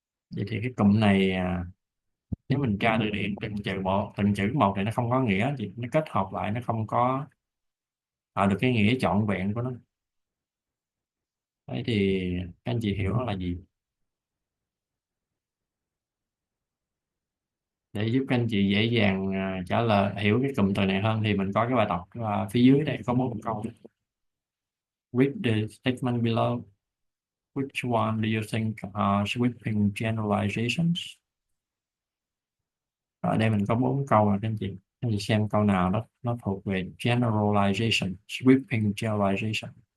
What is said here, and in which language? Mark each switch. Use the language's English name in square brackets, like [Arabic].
[Vietnamese] Vậy thì cái cụm này nếu mình tra từ điển từng chữ một thì nó không có nghĩa gì, nó kết hợp lại nó không có tạo được cái nghĩa trọn vẹn của nó. Đấy thì các anh chị hiểu nó là gì để giúp các anh chị dễ dàng trả lời, hiểu cái cụm từ này hơn, thì mình có cái bài tập phía dưới đây có 4 câu. [English] Read the statement below. Which one do you think are sweeping generalizations? [Vietnamese] Ở đây mình có 4 câu là các anh chị xem câu nào đó nó thuộc về generalization, sweeping generalization.